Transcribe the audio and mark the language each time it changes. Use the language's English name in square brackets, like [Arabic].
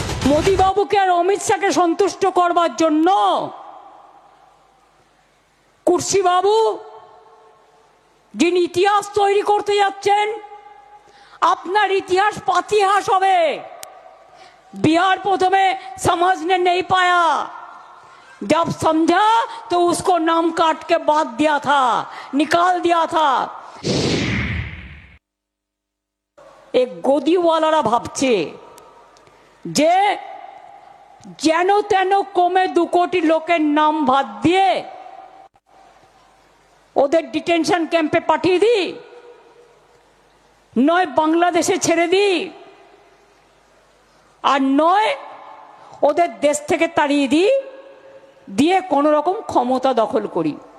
[Bangla] মোদি বাবুকে আর অমিত শাহকে সন্তুষ্ট করবার জন্য কুর্সি বাবু যিনি ইতিহাস তৈরি করতে যাচ্ছেন, আপনার ইতিহাস পাতিহাস হবে। [Hindi] बिहार प्रथमे समझने नहीं पाया, जब समझा तो उसको नाम काट के बात दिया था, निकाल दिया था। [Bangla] एक গদিওয়ালারা ভাবছে যে যেন তেন কমে 2 কোটি লোকের নাম বাদ দিয়ে ওদের ডিটেনশন ক্যাম্পে পাঠিয়ে দিই, নয় বাংলাদেশে ছেড়ে দিই, আর নয় ওদের দেশ থেকে তাড়িয়ে দিই, দিয়ে কোনো রকম ক্ষমতা দখল করি।